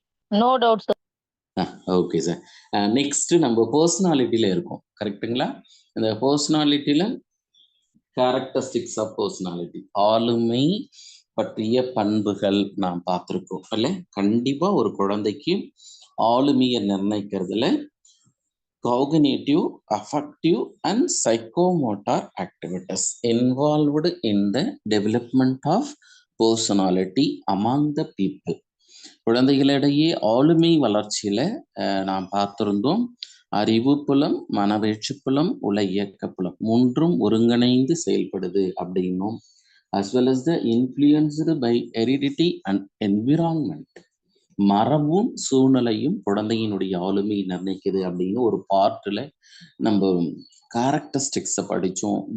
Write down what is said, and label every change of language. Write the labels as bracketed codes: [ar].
[en] No doubt sir. Okay sir. [ta] Next நம்ம பர்சனாலிட்டியில இருக்கோம், கரெக்டுங்களா? இந்த பர்சனாலிட்டியில கேரக்டரிஸ்டிக்ஸ் ஆஃப் பர்சனாலிட்டி, ஆளுமை பற்றிய பண்புகள் நாம் பார்த்துருக்கோம் இல்ல? கண்டிப்பா ஒரு குழந்தைக்கு ஆளுமையை நிர்ணயிக்கிறதுல [en] cognitive, affective and psychomotor activities involved in the development of personality among the people. [ta] குழந்தைகளிடையே ஆளுமை வளர்ச்சியில நாம் பார்த்திருந்தோம், அறிவு புலம், மனவேட்சி புலம், உள இயக்க புலம் மூன்றும் ஒருங்கிணைந்து செயல்படுது அப்படின்னும், [en] as well as the influenced by heredity and environment, [ta] மரபும் சூழ்நிலையும் குழந்தையினுடைய ஆளுமையை நிர்ணயிக்குது அப்படின்னு ஒரு பார்ட்டில் நம்ம கேரக்டரிஸ்டிக்ஸை படித்தோம்.